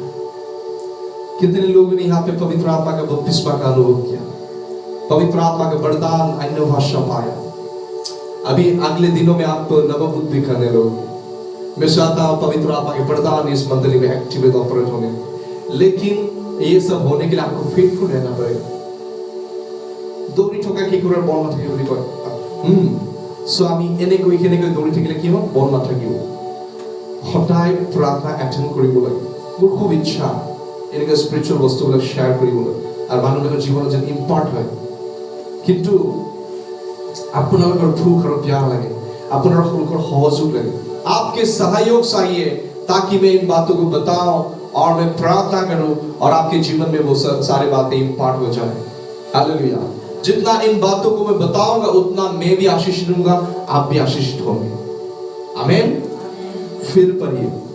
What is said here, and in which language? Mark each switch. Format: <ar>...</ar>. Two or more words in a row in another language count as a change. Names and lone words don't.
<hi>कितने लोगों ने यहाँ पे पवित्र आत्मा का बपतिस्मा का अनुभव किया, पवित्र आत्मा का वरदान, अन्य भाषा पाया? अभी अगले दिनों में आप नबूवत भी करने लोगे। मैं चाहता हूँ पवित्र आत्मा के वरदान इस मंडली में</hi> <en>activate operate</en> <hi>होने, लेकिन ये सब होने के लिए आपको फेथफुल रहना पड़ेगा।</hi> <as>দৌৰি থকা কি কৰাৰ বল নাথাকিব বুলি কয়। আমি এনেকৈ দৌৰি থাকিলে কি হ'ব? বল নাথাকিব। সদায় প্ৰাৰ্থনা এটেণ্ড কৰিব লাগে। মোৰ খুব ইচ্ছা এনেকৈ স্পিৰিচুৱেল বস্তুবিলাক শ্বেয়াৰ কৰিবলৈ আৰু মানুহবিলাকৰ জীৱনত যেন ইম্পাৰ্ট হয়। কিন্তু আপোনালোকৰ ভোক আৰু প্যাস লাগে, আপোনালোকৰ সহযোগ লাগে,</as> <hi>आपके सहयोग चाहिए ताकि मैं इन बातों को बताऊं और मैं प्रार्थना करूं और आपके जीवन में वो सारी बातें इम्पार्ट हो जाए। हालेलुया। जितना इन बातों को मैं बताऊंगा उतना मैं भी आशीषित होऊंगा, आप भी आशीषित होंगे। आमीन। फिर पढ़िए।</hi>